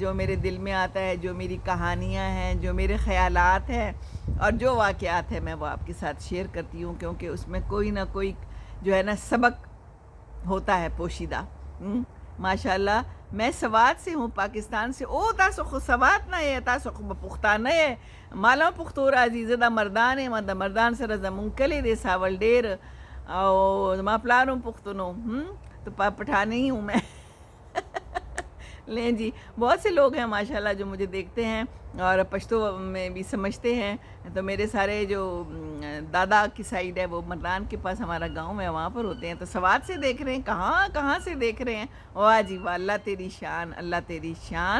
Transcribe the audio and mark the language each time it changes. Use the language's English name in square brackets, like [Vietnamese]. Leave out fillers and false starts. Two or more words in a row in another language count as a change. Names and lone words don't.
[Urdu] جو میرے دل میں آتا ہے، جو میری کہانیاں ہیں، جو میرے خیالات ہیں اور جو واقعات ہیں، میں وہ آپ کے ساتھ شیئر کرتی ہوں، کیونکہ اس میں کوئی نہ کوئی جو ہے نا سبق ہوتا ہے پوشیدہ. ماشاءاللہ. میں سوات سے ہوں، پاکستان سے. [Pashto] او تاسو خو سوات نه یې، تاسو خو پښتانه یې. مالا پښتو راځي، زه د مردان یم، د مردان سره زمونږ کلی دی ساول ډیر او زما پلار هم پښتون و. [Urdu] تو پٹھانی ہی ہوں میں. لیں جی، بہت سے لوگ ہیں ماشاءاللہ جو مجھے دیکھتے ہیں اور پشتو میں بھی سمجھتے ہیں. تو میرے سارے جو دادا کی سائیڈ ہے وہ مردان کے پاس ہمارا گاؤں ہے، وہاں پر ہوتے ہیں. تو سوات سے دیکھ رہے ہیں، کہاں سے دیکھ رہے ہیں. واہ جی واہ، اللہ تیری شان، اللہ تیری شان.